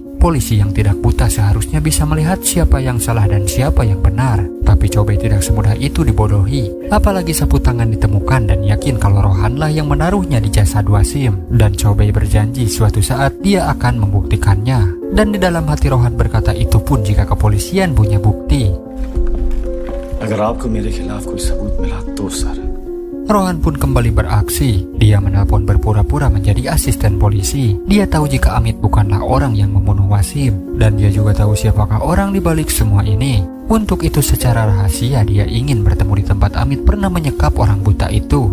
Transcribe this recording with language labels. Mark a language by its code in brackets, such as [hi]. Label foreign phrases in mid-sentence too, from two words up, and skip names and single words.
[id] Polisi yang tidak buta seharusnya bisa melihat siapa yang salah dan siapa yang benar. Tapi Chow Bei tidak semudah itu dibodohi. Apalagi sapu tangan ditemukan dan yakin kalau Rohanlah yang menaruhnya di jasad Wasim. Dan Chow Bei berjanji suatu saat dia akan membuktikannya. Dan di dalam hati Rohan berkata itu pun jika kepolisian punya bukti. [hi] अगर आपको मेरे खिलाफ कोई सबूत मिला तो सर. [id] Rohan pun kembali beraksi. Dia menelpon berpura-pura menjadi asisten polisi. Dia tahu jika Amit bukanlah orang yang membunuh Wasim. Dan dia juga tahu siapakah orang di balik semua ini. Untuk itu secara rahasia dia ingin bertemu di tempat Amit pernah menyekap orang buta itu.